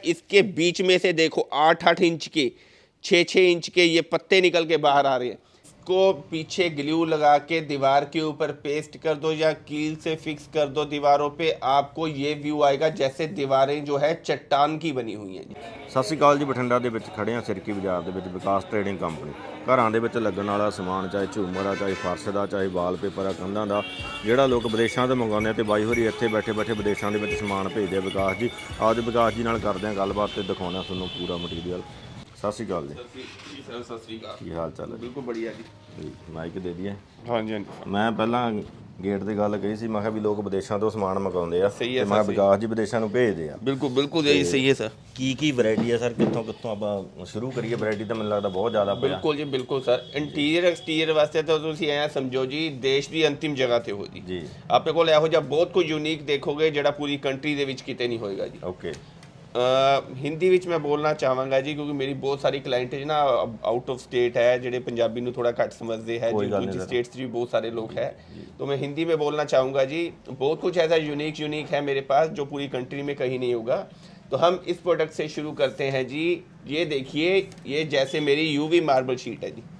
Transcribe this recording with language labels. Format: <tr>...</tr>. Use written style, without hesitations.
<hi>इसके बीच में से देखो 8-8 इंच के, 6-6 इंच के ये पत्ते निकल के बाहर आ रहे हैं। को पीछे ग्लू लगा के दीवार के ऊपर पेस्ट कर दो या कील से फिक्स कर दो दीवारों पे, आपको ये व्यू आएगा जैसे दीवारें जो है चट्टान की बनी हुई हैं जी।</hi> <pa>ਸਤਿ ਸ਼੍ਰੀ ਅਕਾਲ ਜੀ। ਬਠਿੰਡਾ ਦੇ ਵਿੱਚ ਖੜੇ ਹਾਂ ਸਿਰਕੀ ਬਾਜ਼ਾਰ ਦੇ ਵਿੱਚ ਵਿਕਾਸ ਟ੍ਰੇਡਿੰਗ ਕੰਪਨੀ। ਘਰਾਂ ਦੇ ਵਿੱਚ ਲੱਗਣ ਵਾਲਾ ਸਮਾਨ, ਚਾਹੇ ਝੂਮਰ ਆ, ਚਾਹੇ ਫਰਸ਼ ਦਾ, ਚਾਹੇ ਵਾਲਪੇਪਰ ਆ, ਕੰਧਾਂ ਦਾ, ਜਿਹੜਾ ਲੋਕ ਵਿਦੇਸ਼ਾਂ ਤੋਂ ਮੰਗਵਾਉਂਦੇ ਆ, ਤੇ ਬਾਈ ਹੋਰੀ ਇੱਥੇ ਬੈਠੇ ਬੈਠੇ ਵਿਦੇਸ਼ਾਂ ਦੇ ਵਿੱਚ ਸਮਾਨ ਭੇਜਦੇ ਆ ਵਿਕਾਸ ਜੀ। ਅੱਜ ਵਿਕਾਸ ਜੀ ਨਾਲ ਕਰਦੇ ਹਾਂ ਗੱਲਬਾਤ ਤੇ ਦਿਖਾਉਂਦੇ ਹਾਂ ਤੁਹਾਨੂੰ ਪੂਰਾ ਮਟੀਰੀਅਲ। ਸਤਿ ਸ਼੍ਰੀ ਅਕਾਲ ਜੀ। ਸਤਿ ਸ੍ਰੀ ਅਕਾਲ। ਕੀ ਹਾਲ ਚਾਲ ਹੈ? ਬਿਲਕੁਲ बढ़िया ਜੀ। ਮਾਈਕ ਦੇ ਦਈਏ। ਹਾਂਜੀ ਹਾਂਜੀ। ਮੈਂ ਪਹਿਲਾਂ ਗੇਟ ਦੀ ਗੱਲ ਕਹੀ ਸੀ, ਮੈਂ ਕਿਹਾ ਵੀ ਲੋਕ ਵਿਦੇਸ਼ਾਂ ਤੋਂ ਸਮਾਨ ਮੰਗਵਾਉਂਦੇ ਆ, ਸਹੀ ਹੈ ਤੇ ਮੈਂ ਵਿਕਾਸ ਜੀ ਵਿਦੇਸ਼ਾਂ ਨੂੰ ਭੇਜਦੇ ਆ। ਬਿਲਕੁਲ ਇਹ ਸਹੀ ਹੈ ਸਰ। ਕੀ ਵੈਰਾਈਟੀ ਹੈ ਸਰ? ਕਿੱਥੋਂ ਆਪਾਂ ਸ਼ੁਰੂ ਕਰੀਏ? ਵੈਰਾਈਟੀ ਤਾਂ ਮੈਨੂੰ ਲੱਗਦਾ ਬਹੁਤ ਜ਼ਿਆਦਾ ਪਿਆ। ਬਿਲਕੁਲ ਜੀ, ਬਿਲਕੁਲ ਸਰ। ਇੰਟੀਰੀਅਰ ਐਕਸਟੀਰੀਅਰ ਵਾਸਤੇ ਤਾਂ ਤੁਸੀਂ ਐਂ ਸਮਝੋ ਜੀ, ਦੇਸ਼ ਦੀ ਅੰਤਿਮ ਜਗ੍ਹਾ ਤੇ ਹੋ ਜੀ। ਆਪਣੇ ਕੋਲ ਇਹੋ ਜਿਹਾ ਬਹੁਤ ਕੁਝ ਯੂਨੀਕ ਦੇਖੋਗੇ ਜਿਹੜਾ ਪੂਰੀ ਕੰਟਰੀ ਦੇ ਵਿੱਚ ਕਿਤੇ ਨਹੀਂ ਹੋਏਗਾ ਜੀ। ਓਕੇ। हिंदी विच मैं बोलना चाहांगा जी,</pa> <hi>क्योंकि मेरी बहुत सारी क्लाइंट है ना आउट ऑफ स्टेट है,</hi> <pa>जेडे पंजाबी नूं थोड़ा घट</pa> <hi>समझते हैं, दूसरी स्टेट्स भी बहुत सारे लोग हैं, तो मैं हिंदी में बोलना चाहूँगा जी। बहुत कुछ ऐसा यूनिक है मेरे पास जो पूरी कंट्री में कहीं नहीं होगा। तो हम इस प्रोडक्ट से शुरू करते हैं जी। ये देखिए, ये जैसे मेरी यूवी मार्बल शीट है जी।</hi>